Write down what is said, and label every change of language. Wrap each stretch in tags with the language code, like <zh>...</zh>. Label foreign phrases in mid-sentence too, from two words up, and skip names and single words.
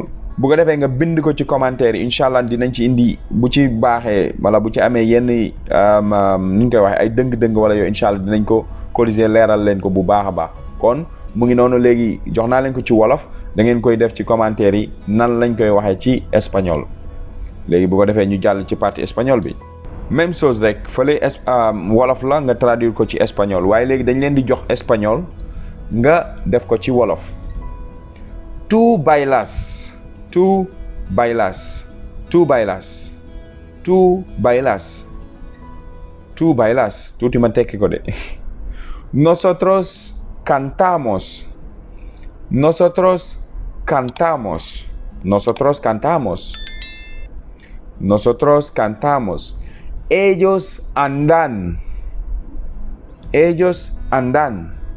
<wo>bu ko defee nga bind ko ci commentaire yi</wo> <ar>incha allah</ar> <wo>dinañ ci indi bu ci baaxee wala bu ci amee yenn nu ñu koy waxee ay dëng-dëng wala yooyu</wo> <ar>incha allah</ar> <wo>dinañ ko corriger leeral leen ko bu baax a baax. kon mu ngi noonu léegi jox naa leen ko ci wolof da ngeen koy def ci commentaire yi nan lañ koy waxee ci espagnol. léegi bu ko defee ñu jàll ci</wo> <fr>partie espagnol</fr> <wo>bi.</wo> <fr>même chose</fr> <wo>rek fële wolof la nga traduire ko ci espagnol waaye léegi dañ leen di jox espagnol nga def ko ci wolof.</wo> <es>Tú bailas. Tú bailas. Tú bailas. Tú bailas. Tú bailas.</es> <wo>Tuuti ma tekki ko de.</wo> <es>Nosotros cantamos. Nosotros cantamos. Nosotros cantamos. Nosotros cantamos. Ellos andan. Ellos andan.</es>